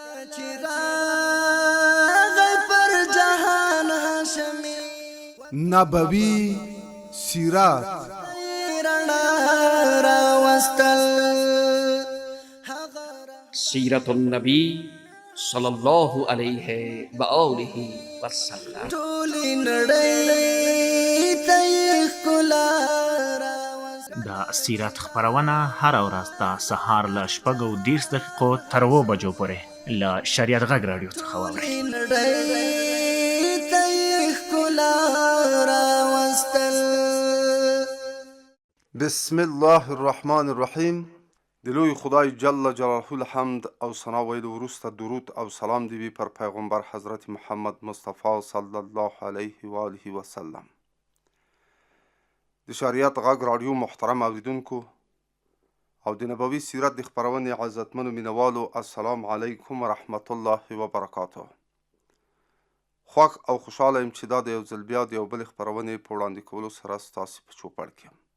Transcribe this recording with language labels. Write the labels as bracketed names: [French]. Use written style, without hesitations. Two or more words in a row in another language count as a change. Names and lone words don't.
[Pashto] نبوي سیرات [Arabic] سیرت النبی صلی الله علیه و آله و سلم. [Pashto] د سیرت خبرونه هر ورځ د سهار له 6:30 تر 7 بجو پورې له شریعت غږ راډیو څخه واورئ. [Arabic] بسم الله الرحمن الرحیم. [Pashto] د لوی خدای [Arabic] جل جلاله [Pashto] الحمد او ثنا ویلو وروسته درود او سلام دی پر پیغمبر حضرت محمد مصطفی [Arabic] صلی الله علیه و آله و سلم. [Pashto] د شریعت غږ راډیو محترم اوریدونکو او د نبوي سیرت د خبرونې عزتمنو مینوالو، [Arabic] السلام علیکم و رحمت الله و برکاته. [Pashto] خوښ او خوشحاله یم چې دا د یو ځل بیا د یو بل خبرونې په وړاندې کولو سره ستاسې په چوپړ کې یم.